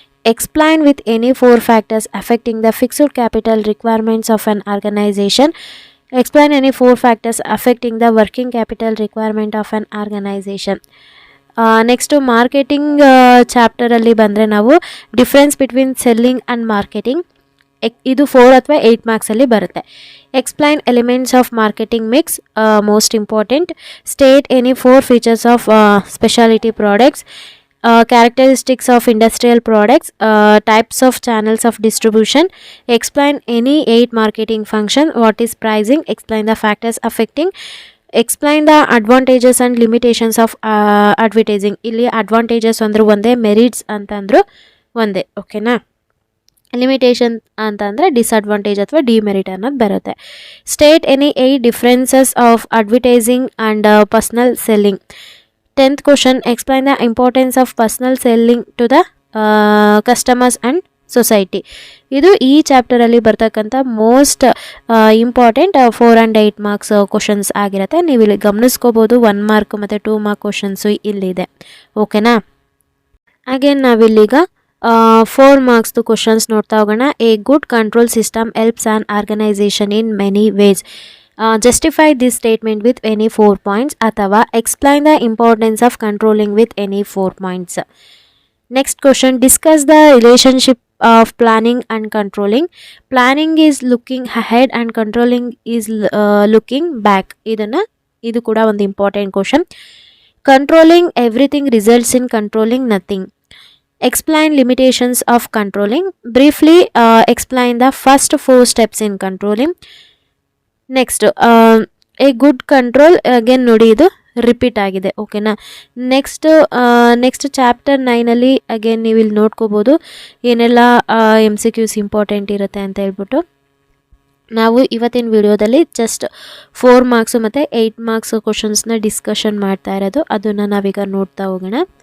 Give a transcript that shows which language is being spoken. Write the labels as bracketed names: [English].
[English] Explain with any 4 factors affecting the fixed capital requirements of an organization. Explain any 4 factors affecting the working capital requirement of an organization. [Kannada] Next marketing chapter ಅಲ್ಲಿ ಬಂದರೆ ನಾವು [English] difference between selling and marketing, [Kannada] ಇದು 4 ಅಥವಾ 8 marks ಅಲ್ಲಿ ಬರುತ್ತೆ. [English] Explain elements of marketing mix, most important. State any 4 features of speciality products. Characteristics of industrial products, types of channels of distribution. Explain any 8 marketing function. What is pricing? Explain the factors affecting. Explain the advantages and limitations of advertising. [Kannada] ಇಲ್ಲಿ advantages ಅಂದರೂ ಒಂದೇ, merits ಅಂತಂದರೂ ಒಂದೇ, ಓಕೆನಾ? Limitation ಅಂತಂದರೆ disadvantage ಅಥವಾ demerit ಅನ್ನೋದು ಬರುತ್ತೆ. [English] State any 8 differences of advertising and personal selling. 10th question, explain the importance of personal selling to the customers and society. [Kannada] ಇದು ಈ ಚಾಪ್ಟರಲ್ಲಿ ಬರ್ತಕ್ಕಂಥ most important 4 and 8 marks questions ಆಗಿರುತ್ತೆ. ನೀವು ಇಲ್ಲಿ ಗಮನಿಸ್ಕೋಬೋದು 1 ಮಾರ್ಕ್ ಮತ್ತು 2 ಮಾರ್ಕ್ ಕ್ವಶನ್ಸು ಇಲ್ಲಿದೆ, ಓಕೆನಾ? ಅಗೇನ್ ನಾವಿಲ್ಲೀಗ 4 ಮಾರ್ಕ್ಸ್ದು ಕ್ವಶನ್ಸ್ ನೋಡ್ತಾ ಹೋಗೋಣ. [English] A good control system helps an organisation in many ways. Justify this statement with any 4 points ಅಥವಾ explain the importance of controlling with any 4 points. Next question, discuss the relationship of planning and controlling. Planning is looking ahead and controlling is looking back. [Kannada] ಇದು ಕೂಡ ಒಂದು important question. [English] Controlling everything results in controlling nothing. Explain limitations of controlling. Briefly explain the first 4 steps in controlling. [Kannada] Next A good control, again ನೋಡಿ ಇದು repeat ಆಗಿದೆ, ಓಕೆನಾ? Next chapter 9ಅಲ್ಲಿ again ನೀವು ಇಲ್ಲಿ ನೋಡ್ಕೋಬೋದು ಏನೆಲ್ಲ MCQs ಇಂಪಾರ್ಟೆಂಟ್ ಇರುತ್ತೆ ಅಂತ ಹೇಳ್ಬಿಟ್ಟು. ನಾವು ಇವತ್ತಿನ ವಿಡಿಯೋದಲ್ಲಿ ಜಸ್ಟ್ 4 ಮಾರ್ಕ್ಸು ಮತ್ತು 8 ಮಾರ್ಕ್ಸ್ ಕ್ವಶನ್ಸ್ನ ಡಿಸ್ಕಷನ್ ಮಾಡ್ತಾ ಇರೋದು, ಅದನ್ನು ನಾವೀಗ ನೋಡ್ತಾ ಹೋಗೋಣ.